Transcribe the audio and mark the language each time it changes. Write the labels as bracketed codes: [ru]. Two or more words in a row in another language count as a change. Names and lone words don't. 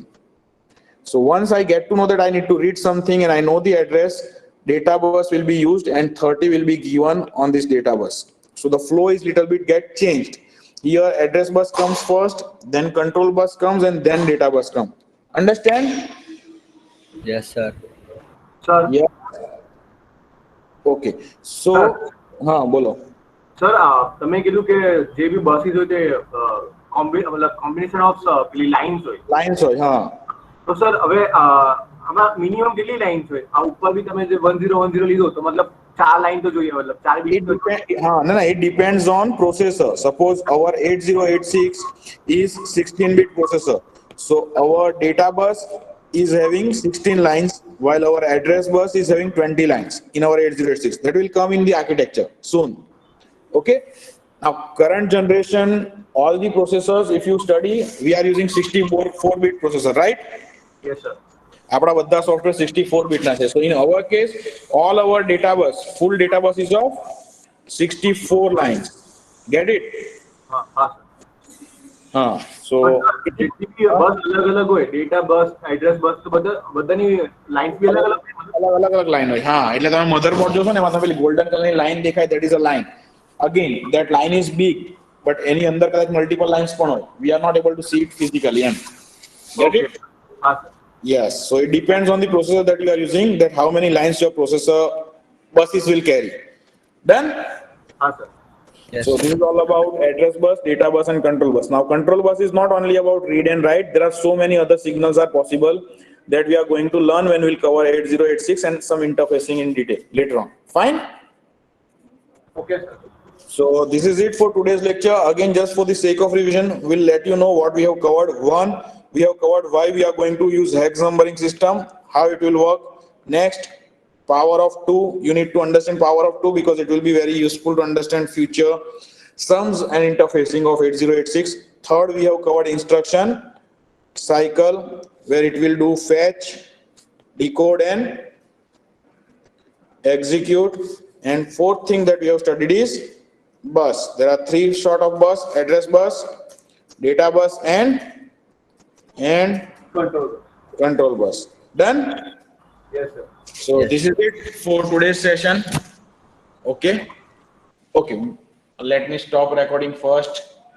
[en] So once I get to know that I need to read something and I know the address, data bus will be used and 30 will be given on this data bus. So the flow is little bit get changed. Here address bus comes first, then control bus comes and then data bus comes. Understand? Yes, sir. Sir, Yeah. Okay. So, [gu] હા બોલો. સર તમે કીધું કે જે બી બસીસ હોય તે મતલબ [en] combination of [gu] પેલી લાઇન્સ હોય. Lines હોય, હા. તો સર હવે આમાં મિનિમમ કેટલી લાઇન્સ હોય? આ ઉપર બી તમે જે 1010 લીધો તો મતલબ 4 લાઇન તો જોઈએ, મતલબ 4 [en] It [gu] બીટ. [en] no, it depends on processor. Suppose our 8086 is 16-bit processor. So our data bus is having 16 lines while our address bus is having 20 lines in our 8086. That will come in the architecture soon. Okay. Now current generation, all the processors, if you study, we are using 64-bit processor, right? Yes sir. [gu] આપણા બધા સોફ્ટવેર 64 બીટના છે. [en] So in our case, all our data bus, full data bus is of 64 lines. Get it? [gu] હા હા સર. [en] So [gu] જેટલી બી બસ અલગ અલગ હોય, ડેટા બસ, એડ્રેસ બસ, તો બધાની લાઇન્સ બી અલગ અલગ હોય. અલગ લાઈન હોય. હા, એટલે તમે મધરબોર્ડ જોશો ને એમાં તમે પેલી ગોલ્ડન કલરની લાઈન દેખાય, [en] that is a line. Again, that line is big, but [gu] એની અંદર કદાચ [en] multiple lines [gu] પણ હોય. [en] We are not able to see it physically. Get Okay. it? [gu] હા સર. [en] Yes. So it depends on the processor that you are using, that how many lines your processor buses will carry. Done? [gu] હા સર. [en] Yes, So this is all about address bus, data bus, and control bus. Now, control bus is not only about read and write. There are so many other signals are possible that we are going to learn when we'll cover 8086 and some interfacing in detail later on. Fine? Okay sir. So this is it for today's lecture. Again, just for the sake of revision, we'll let you know what we have covered. One, we have covered why we are going to use hex numbering system, how it will work. Next, power of 2. You need to understand power of 2 because it will be very useful to understand future sums and interfacing of 8086. Third, we have covered instruction cycle where it will do fetch, decode and execute. And fourth thing that we have studied is bus. There are three sort of bus: address bus, data bus and કંટ્રોલ. control bus. Done? Yes sir. So Yes. this is it for today's session. Okay. Okay. Let me stop recording first.